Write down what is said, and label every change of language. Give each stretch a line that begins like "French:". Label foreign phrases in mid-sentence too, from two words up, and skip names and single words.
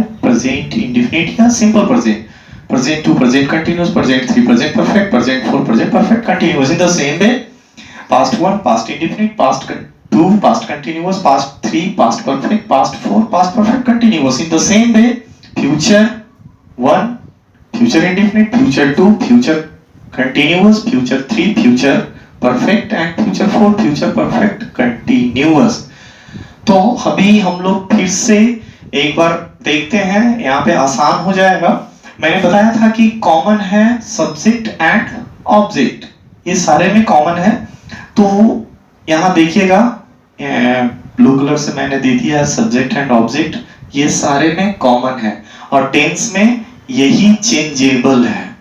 English: present indefinite या simple present. present two present continuous, present three present perfect, present four present perfect continuous. in the same way past one past indefinite, past two past continuous, past three past perfect, past four past perfect continuous. in the same way future one future indefinite, future two future continuous, future 3 future perfect and future 4 future perfect continuous।
Hindi: तो अभी हम लोग फिर से एक बार देखते हैं, यहाँ पे आसान हो जाएगा। मैंने बताया था कि कॉमन है
English: subject and object,
Hindi: ये सारे में कॉमन है। तो यहाँ देखिएगा
English: blue colour
Hindi: से मैंने दे दिया
English: subject and object,
Hindi: ये सारे में कॉमन है और टेंस में यही चेंजेबल है।